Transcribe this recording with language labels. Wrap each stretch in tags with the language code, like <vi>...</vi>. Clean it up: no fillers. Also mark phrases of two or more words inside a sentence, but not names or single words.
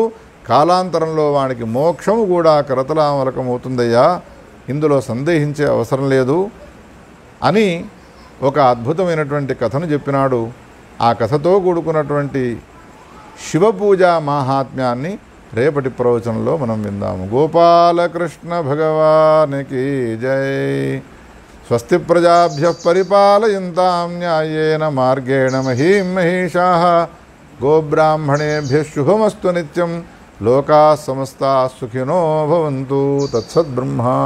<te>కాలాంతరంలో వానికి మోక్షము కూడా కరతలామలకమవుతుందయ్యా, ఇందులో సందేహించే అవసరం లేదు అని ఒక అద్భుతమైనటువంటి కథను చెప్పినాడు. ఆ కథతో కూడుకున్నటువంటి శివపూజ మాహాత్మ్యాన్ని రేపటి ప్రవచనంలో మనం విందాము. గోపాలకృష్ణ భగవానికి జై.</te> <sa>స్వస్తి ప్రజాభ్యః పరిపాలయంతాం న్యాయేన మార్గేణ మహీం మహీషాః. గోబ్రాహ్మణేభ్యః శుభమస్తు నిత్యం. లోకాః సమస్తాః సుఖినో భవంతు. తత్సద్బ్రహ్మ.</sa>